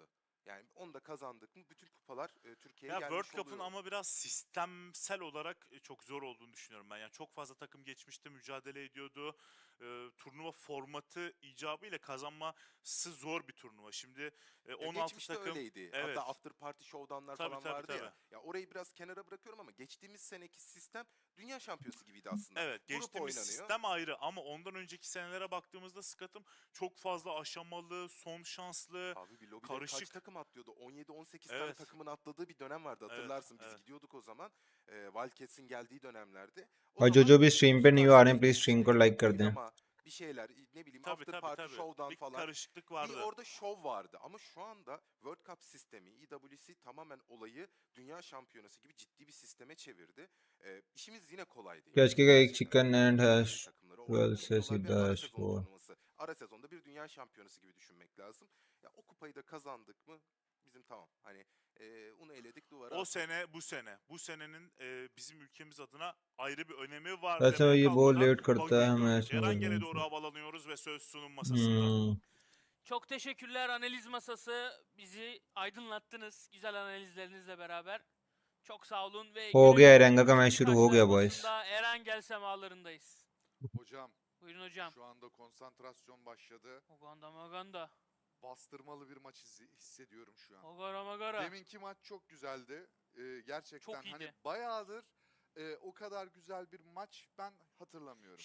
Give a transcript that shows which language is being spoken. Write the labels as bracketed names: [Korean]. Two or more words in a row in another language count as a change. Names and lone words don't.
[Turkish] Yani onu da kazandık mı bütün kupalar Türkiye'ye Ya gelmiş World Cup'un oluyor. ama biraz sistemsel olarak çok zor olduğunu düşünüyorum ben. Yani çok fazla takım geçmişte mücadele ediyordu. Turnuva formatı icabıyla kazanması zor bir turnuva. Şimdi 16 geçmişte takım. öyleydi. Evet. Hatta [English] after party [Turkish] showdownlar Tabii, falan tabii, vardı tabii. ya. Ya orayı biraz kenara bırakıyorum ama geçtiğimiz seneki sistem dünya şampiyonası gibiydi aslında. Evet, Grup geçtiğimiz oynanıyor. sistem ayrı ama ondan önceki senelere baktığımızda Scott'ım çok fazla aşamalı, son şanslı, Abi bir lobide karışık. kaç takım atlıyordu? 17-18 tane Evet. takımın atladığı bir dönem vardı hatırlarsın. Evet, Biz evet. gidiyorduk o zaman. Wildcats'in geldiği dönemlerde. O [Hindi] और [Turkish] zaman [Hindi] जो भी स्ट्रीम पे न्यू आ रहे हैं [Turkish] süperstar [English] please stream [Hindi] को [Turkish] işte [Hindi] लाइक कर दें [Turkish] oynama, bir şeyler ne bileyim Tabii, [English] after [Turkish] tabii, [English] party [Turkish] tabii. [English] showdown [Turkish] Bir falan. karışıklık Bir vardı. orada şov vardı ama şu anda World Cup sistemi, EWC tamamen olayı dünya şampiyonası gibi ciddi bir sisteme çevirdi. İşimiz yine kolay değil. [Hindi] कैच का एक [Turkish] Gerçekten [Hindi] चिकन [Turkish] kolay [Hindi] एंड [Turkish] değil. [Hindi] हैश [Turkish] Yani takımları orada [Hindi] 12 से [Turkish] topluyorlar ve [Hindi] सीधा [Turkish] ara [Hindi] हैश [Turkish] sezon [Hindi] 4 [Turkish] turnuvası. Ara sezonda bir dünya şampiyonası gibi düşünmek lazım. Ya o kupayı da kazandık mı bizim tamam. Hani onu eledik duvara O attık. sene bu sene. Bu senenin bizim ülkemiz adına ayrı bir önemi var [Hindi] वैसे [Turkish] demeye [Hindi] ये बहुत [Turkish] kalmadan [Hindi] लेट करता [Turkish] Baku'yu [Hindi] है मैं [Turkish] gördük. [Hindi] इसमें [Turkish] Erangel'e doğru [Hindi] बोलूँ [Turkish] havalanıyoruz ve söz sunum masasında. Çok teşekkürler analiz masası. Bizi aydınlattınız güzel analizlerinizle beraber. Çok sağ olun ve [Hindi] हो [Turkish] günün [Hindi] गया है रंगा का मैच [Turkish] ikinci [Hindi] शुरू हो गया बॉयज [Turkish] karşılaşmasında Erangel semalarındayız. Hocam Buyurun hocam. şu anda konsantrasyon başladı. Oganda maganda. Bastırmalı bir maç hissediyorum şu an. Ogara magara. Deminki maç çok güzeldi. Gerçekten Çok iyiydi. hani bayağıdır o kadar güzel bir maç ben hatırlamıyorum.